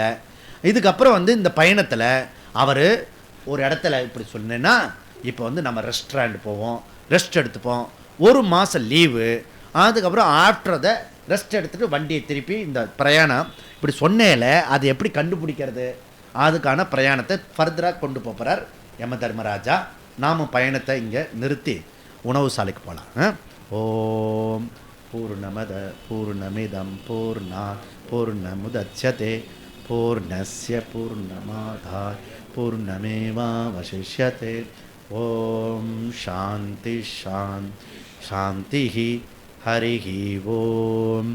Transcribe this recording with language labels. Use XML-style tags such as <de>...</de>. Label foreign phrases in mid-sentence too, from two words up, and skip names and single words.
<ta>இதுக்கப்புறம் இந்த பயணத்தில் அவர் ஒரு இடத்துல இப்படி சொன்னேன்னா, இப்போ நம்ம ரெஸ்டாரண்ட் போவோம், ரெஸ்ட் எடுத்துப்போம், 1 மாதம் லீவு, அதுக்கப்புறம்</ta> <en>after the rest</en> <ta>எடுத்துகிட்டு வண்டியை திருப்பி இந்த பிரயாணம் இப்படி சொன்னேல அது எப்படி கண்டுபிடிக்கிறது, அதுக்கான பிரயாணத்தை ஃபர்தராக கொண்டு போகிறார் யம தர்மராஜா. நாமும் பயணத்தை இங்கே நிறுத்தி உணவு சாலைக்கு போகலாம்.</ta> <sa>ॐ पूर्णमदः पूर्णमिदं पूर्णात् पूर्णमुदच्यते पूर्णस्य पूर्णमादाय पूर्णमेवावशिष्यते. ॐ शान्तिः शान्तिः हरिः ॐ.</sa>